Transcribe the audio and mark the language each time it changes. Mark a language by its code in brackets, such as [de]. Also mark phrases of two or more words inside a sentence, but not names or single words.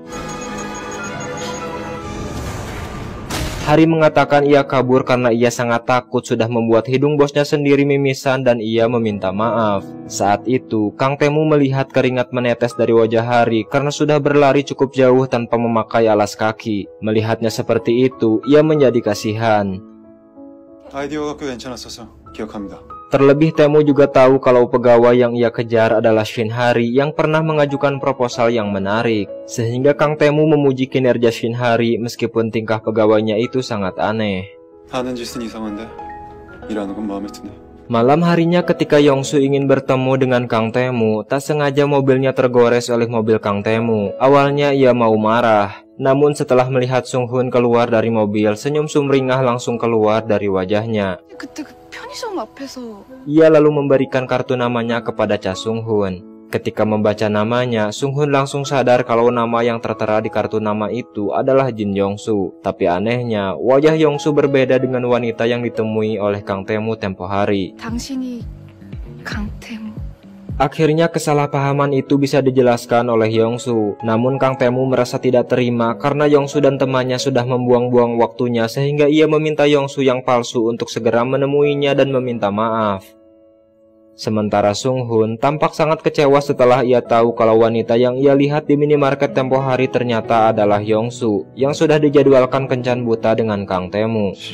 [id] Hari mengatakan ia kabur karena ia sangat takut sudah membuat hidung bosnya sendiri mimisan dan ia meminta maaf. Saat itu, Kang Tae-moo melihat keringat menetes dari wajah Hari karena sudah berlari cukup jauh tanpa memakai alas kaki. Melihatnya seperti itu, ia menjadi kasihan. [ko] 아이디어가 꽤 괜찮았어서 기억합니다. [id] Terlebih Tae-moo juga tahu kalau pegawai yang ia kejar adalah Shin Hari yang pernah mengajukan proposal yang menarik. Sehingga Kang Tae-moo memuji kinerja Shin Hari meskipun tingkah pegawainya itu sangat aneh. [ko] 하는 짓은 이상한데 일하는 건 마음에 드네. [id] Malam harinya ketika Yongsu ingin bertemu dengan Kang Tae-moo, tak sengaja mobilnya tergores oleh mobil Kang Tae-moo. Awalnya ia mau marah. Namun setelah melihat Sung Hoon keluar dari mobil, senyum sumringah langsung keluar dari wajahnya. [ko] 그때 그 편의점 앞에서 [id] Ia lalu memberikan kartu namanya kepada Cha Sung Hoon. Ketika membaca namanya, Sung Hoon langsung sadar kalau nama yang tertera di kartu nama itu adalah Jin Yongsu. Tapi anehnya, wajah Yongsu berbeda dengan wanita yang ditemui oleh Kang Tae-moo tempo hari. [ko] 당신이 강태무. [id] Akhirnya kesalahpahaman itu bisa dijelaskan oleh Yongsu. Namun Kang Tae-moo merasa tidak terima karena Yongsu dan temannya sudah membuang-buang waktunya sehingga ia meminta Yongsu yang palsu untuk segera menemuinya dan meminta maaf. Sementara Sung Hoon tampak sangat kecewa setelah ia tahu kalau wanita yang ia lihat di minimarket tempo hari ternyata adalah Yongsu yang sudah dijadwalkan kencan buta dengan Kang Tae-moo.